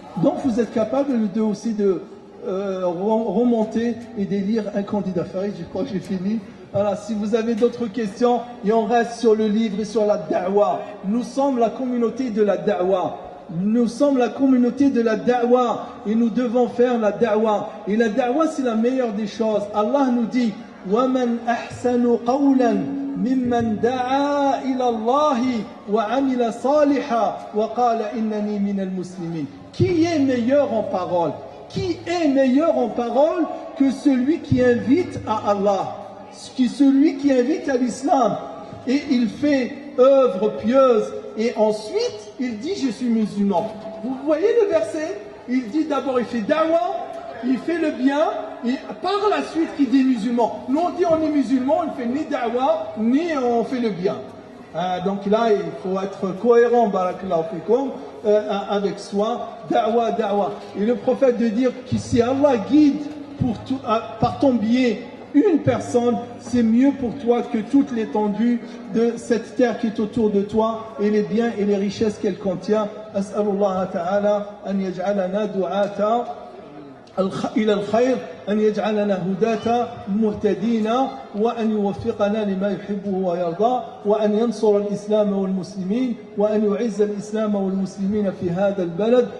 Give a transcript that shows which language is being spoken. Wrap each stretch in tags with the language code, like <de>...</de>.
<fr>Donc vous êtes capable aussi de remonter et d'élire un candidat. Farid, je crois que j'ai fini. Voilà, si vous avez d'autres questions, et on reste sur le livre et sur la da'wa. Nous sommes la communauté de la da'wa. Nous sommes la communauté de la da'wa et nous devons faire la da'wa. Et la da'wa, c'est la meilleure des choses. Allah nous dit</fr> <ar>وَمَنْ أَحْسَنُ قَوْلًا مِمَّنْ دَعَا إِلَى اللَّهِ وَعَمِلَ صَالِحًا وَقَالَ إِنَّنِي مِنَ الْمُسْلِمِينَ.</ar> <fr>Qui est meilleur en parole? Qui est meilleur en parole que celui qui invite à Allah, celui qui invite à l'islam et il fait œuvre pieuse et ensuite il dit je suis musulman. Vous voyez le verset? Il dit d'abord il fait da'wa, il fait le bien et par la suite il dit musulman. Nous on dit on est musulman, on ne fait ni da'wa ni on fait le bien. Donc là il faut être cohérent barakallahu fikum avec soi, da'wa, da'wa. Et le prophète de dire que si Allah guide par ton biais une personne, c'est mieux pour toi que toute l'étendue de cette terre qui est autour de toi et les biens et les richesses qu'elle contient.</fr> <ar>As'alullah ta'ala an yaj'alana du'ata إلى الخير أن يجعلنا هداة مهتدين وأن يوفقنا لما يحبه ويرضى وأن ينصر الإسلام والمسلمين وأن يعز الإسلام والمسلمين في هذا البلد.</ar>